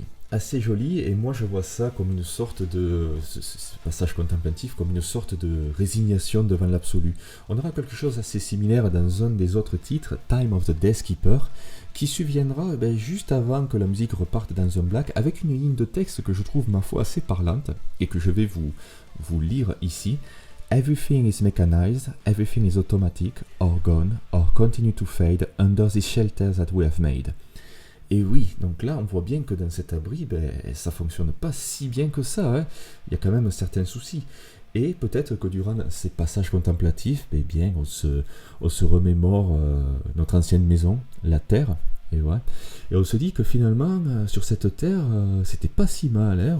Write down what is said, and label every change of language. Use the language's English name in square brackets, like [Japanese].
[French] Assez joli, et moi je vois ça comme une sorte de, ce passage contemplatif, comme une sorte de résignation devant l'absolu. On aura quelque chose assez similaire dans un des autres titres, Time of the Death Keeper, qui surviendra juste avant que la musique reparte dans un black, avec une ligne de texte que je trouve ma foi assez parlante, et que je vais vous lire ici. [English] Everything is mechanized, everything is automatic, or gone, or continue to fade under the shelter that we have made. [French] Et oui, donc là on voit bien que dans cet abri, ça fonctionne pas si bien que ça, hein. Il y a quand même certains soucis. Et peut-être que durant ces passages contemplatifs, on se remémore notre ancienne maison, la terre, et on se dit que finalement, sur cette terre, c'était pas si mal, hein.